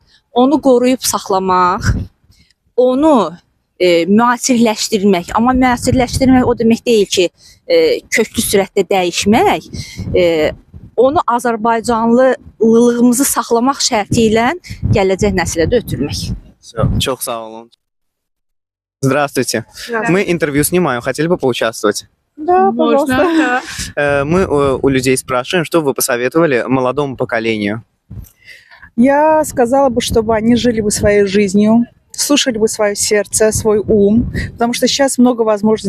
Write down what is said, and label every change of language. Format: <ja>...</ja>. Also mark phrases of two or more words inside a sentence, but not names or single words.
<az>Onu qoruyub saxlamaq, onu müasirləşdirmək, amma müasirləşdirmək o demək deyil ki, köklü sürətdə dəyişmək, onu Azərbaycanlılığımızı saxlamaq şərti ilə gələcək nəslə də ötürmək. Çok sağ olun.</az> <ru>Здравствуйте. Мы интервью снимаем, хотели бы поучаствовать? Да, пожалуйста. Мы у людей спрашиваем, что вы посоветовали молодому поколению? Я сказала бы, чтобы они жили бы своей жизнью, слушали бы свое сердце, свой ум, потому что сейчас много возможностей,</ru>